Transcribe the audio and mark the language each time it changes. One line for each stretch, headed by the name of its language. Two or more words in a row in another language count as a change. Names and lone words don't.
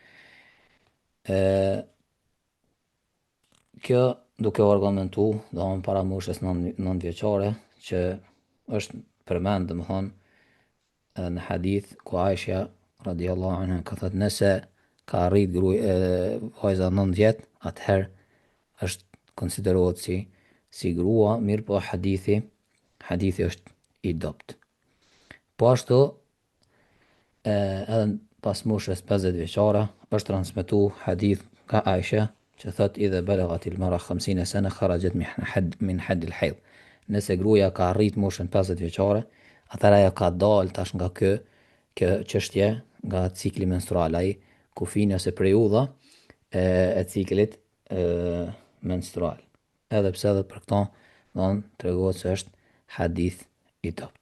Albanian: Kjo duke u argumentu, para moshës 9 vjeçare, që është përmend në hadith ku Aisha
Arabic: رضي الله عنها
Albanian: ka thënë nëse ka arrit vajza 9 vjet, atëherë është konsiderohet si grua, mirë po hadithi është i dopt. Po ashtu, edhe pas moshës 50 vjeçare është transmetu hadith ka Aisha që thot
Arabic: إذا بلغت المرأة 50 سنة خرجت من حد الحيض.
Albanian: Nëse gruaja ka arrit moshën 50 vjeçare, atëherë ajo ka dalë tash nga kjo çështje, nga cikli menstrual, ai kufini ose periudha e ciklit menstrual. Edhe pse edhe për këto tregohet se është hadith i dopt.